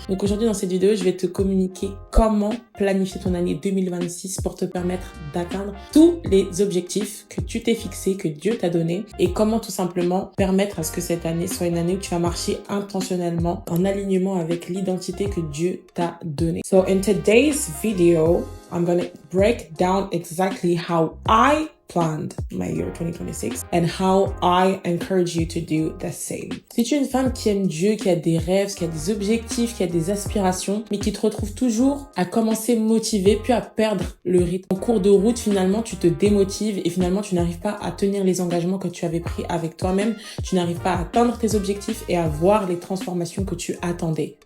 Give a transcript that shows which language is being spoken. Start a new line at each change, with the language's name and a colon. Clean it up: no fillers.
French: Donc aujourd'hui dans cette vidéo, je vais te communiquer comment planifier ton année 2026 pour te permettre d'atteindre tous les objectifs que tu t'es fixés, que Dieu t'a donné et comment tout simplement permettre à ce que cette année soit une année où tu vas marcher intentionnellement en alignement avec l'identité que Dieu t'a donnée.
English: So in today's video, I'm going to break down exactly how I planned my year 2026 and how I encourage you to do the same.
French: Si tu es une femme qui aime Dieu, qui a des rêves, qui a des objectifs, qui a des aspirations, mais qui te retrouve toujours à commencer motivée puis à perdre le rythme. En cours de route, finalement, tu te démotives et finalement, tu n'arrives pas à tenir les engagements que tu avais pris avec toi-même. Tu n'arrives pas à atteindre tes objectifs et à voir les transformations que tu attendais.